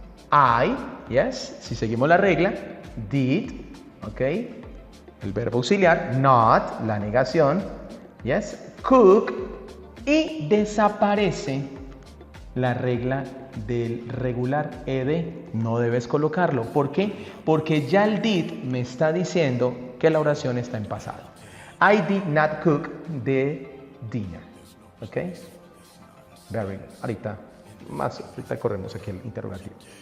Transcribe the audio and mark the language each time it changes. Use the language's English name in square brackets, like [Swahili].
[English] I, yes, [Spanish] si seguimos la regla, [English] did, ok, [Spanish] el verbo auxiliar, not, la negación, [English] yes, cook, [Spanish] y desaparece la regla del regular ed, no debes colocarlo. ¿Por qué? Porque ya el did me está diciendo que la oración está en pasado. [English] I did not cook the dinner. ¿Ok? Very good. [Spanish] Ahorita corremos aquí el interrogativo.